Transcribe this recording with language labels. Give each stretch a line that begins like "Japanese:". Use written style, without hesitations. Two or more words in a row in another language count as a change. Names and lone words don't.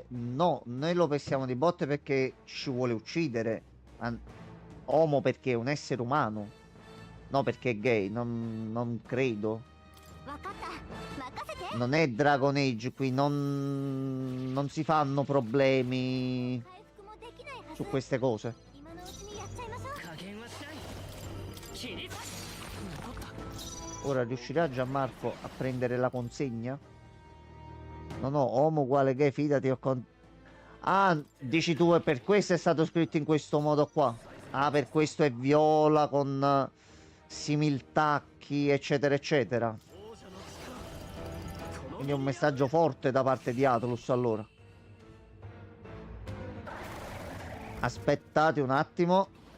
Italian: No, noi lo pestiamo di botte perché ci vuole uccidere. Uomo perché è un essere umano. No, perché è gay, non credo.
Japanese: わかった任せて
Italian: Non è Dragon Age qui, non si fanno problemi
Japanese: 回復もできないはず
Italian: su queste cose.
Japanese: 今のうちにやっちゃいましょう加減はしない切り裂残った
Italian: Ora riuscirà Gianmarco a prendere la consegna? No, no, uomo uguale gay, fidati. Ah, dici tu, e per questo è stato scritto in questo modo qua. Ah, per questo è viola con similtacchi, eccetera, eccetera.
Japanese: 王者の力この
Italian: Quindi è un messaggio forte da parte di Atlus, allora. Aspettate un attimo.